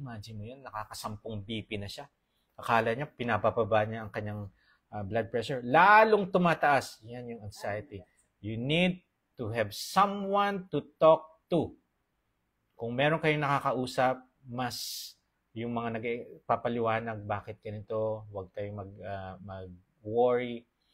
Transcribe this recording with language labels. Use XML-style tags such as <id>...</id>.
<tl>Imagine mo yun, nakakasampung BP na siya. Akala niya, pinapababa niya ang kanyang blood pressure. Lalong tumataas. Yan yung anxiety.</tl> <en>You need to have someone to talk to.</en> <tl>Kung meron kayong nakakausap, mas yung mga nagpapaliwanag, bakit ganito, huwag kayong mag-worry.</tl>